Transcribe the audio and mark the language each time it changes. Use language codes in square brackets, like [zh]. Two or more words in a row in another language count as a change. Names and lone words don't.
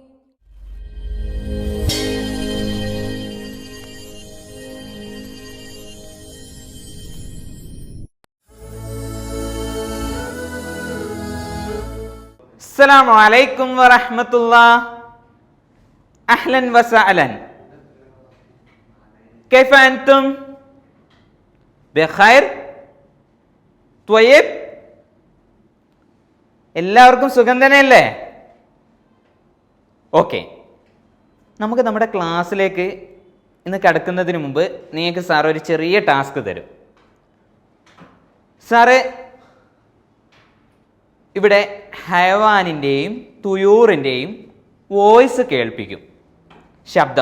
[ar] السلام عليكم ورحمة الله. أهلا وسهلا. كيف أنتم؟ بخير؟ طيب؟ [ml] എല്ലാവർക്കും സുഖം തന്നെയല്ലേ? ഓക്കെ, നമുക്ക് നമ്മുടെ ക്ലാസ്സിലേക്ക് ഇന്ന് കടക്കുന്നതിന് മുമ്പ് നിങ്ങൾക്ക് സാർ ഒരു ചെറിയ ടാസ്ക് തരും. സാറ് ഇവിടെ ഹയവാനിൻ്റെയും തുയൂറിൻ്റെയും വോയിസ് കേൾപ്പിക്കും, ശബ്ദം.